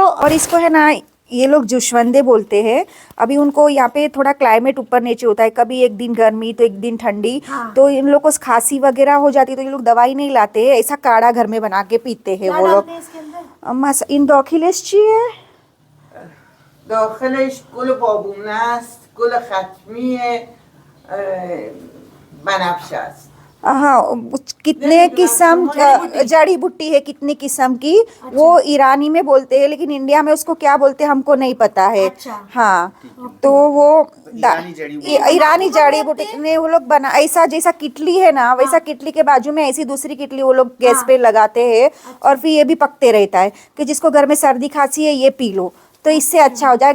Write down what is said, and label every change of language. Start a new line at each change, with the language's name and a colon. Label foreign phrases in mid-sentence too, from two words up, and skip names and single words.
Hindi: और इसको है ना, ये लोग जुशवंदे बोलते हैं। अभी उनको यहाँ पे थोड़ा क्लाइमेट ऊपर नीचे होता है, कभी एक दिन गर्मी तो एक दिन ठंडी। हाँ। तो इन लोग को खांसी वगैरह हो जाती है तो ये लोग दवाई नहीं लाते हैं, ऐसा काढ़ा घर में बना के पीते हैं वो लोग। इन दाखिलश चीज़ है,
Persian: داخلش گل بابونه است، گل ختمی بنفشه است.
Hindi: हाँ, कितने किस्म जड़ी बूटी है, कितनी किस्म की, वो ईरानी में बोलते हैं, लेकिन इंडिया में उसको क्या बोलते हैं हमको नहीं पता है। अच्छा। हाँ, तो वो ईरानी जड़ी बूटी ने वो लोग बना, ऐसा जैसा किटली है ना, वैसा किटली के बाजू में ऐसी दूसरी किटली वो लोग गैस पे लगाते हैं और फिर ये भी पकते रहता है कि जिसको घर में सर्दी खांसी है ये पी लो तो इससे अच्छा हो जाएगा।